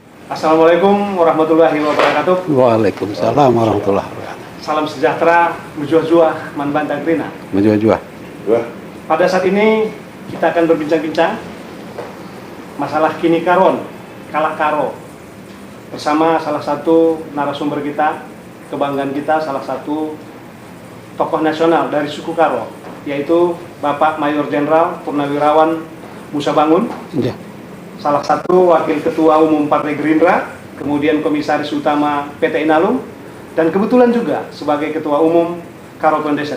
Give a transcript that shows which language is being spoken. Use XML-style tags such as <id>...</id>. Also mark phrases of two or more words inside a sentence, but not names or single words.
<ar>السلام عليكم ورحمة الله وبركاته. وعليكم السلام ورحمة الله وبركاته.</ar> <id>Salam sejahtera,</id> <btx>mujua-jua, manbantang krina.</btx> <id>Mujua-jua. Pada saat ini kita akan berbincang-bincang masalah</id> <btx>kini karon, kalak karo,</btx> <id>bersama salah satu narasumber kita, kebanggaan kita, salah satu tokoh nasional dari suku Karo, yaitu Bapak Mayor Jenderal Purnawirawan Musa Bangun. Ya. Salah satu Wakil Ketua Umum Partai Gerindra, kemudian Komisaris Utama PT Inalum, dan kebetulan juga sebagai Ketua Umum Karo Foundation.</id>